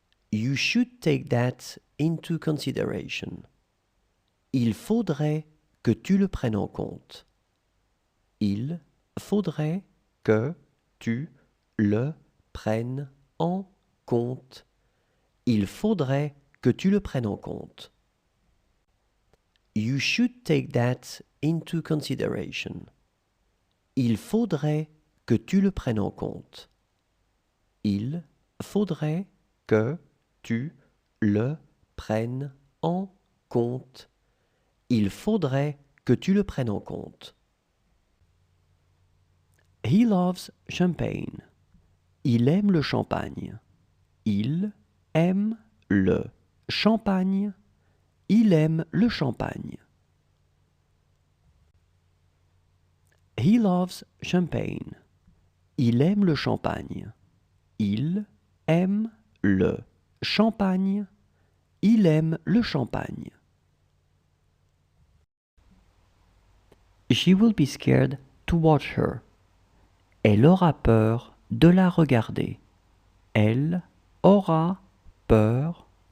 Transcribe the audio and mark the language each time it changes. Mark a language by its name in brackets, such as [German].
[English] You should take that into consideration. [French] Il faudrait que tu le prennes en compte. Il faudrait que tu le prennes en compte. Il faudrait que tu le prennes en compte. [English] You should take that into consideration. [French] Il faudrait que tu le prennes en compte. Il faudrait que tu le prennes en compte. Il faudrait que tu le prennes en compte. [English] He loves champagne. [French] Il aime le champagne. Il aime le champagne. Il aime le champagne. [English] He loves champagne. [French] Il aime le champagne. Il aime le champagne. Il aime le champagne. [English] She will be scared to watch her. [French] Elle aura peur de la regarder. Elle aura peur de la regarder.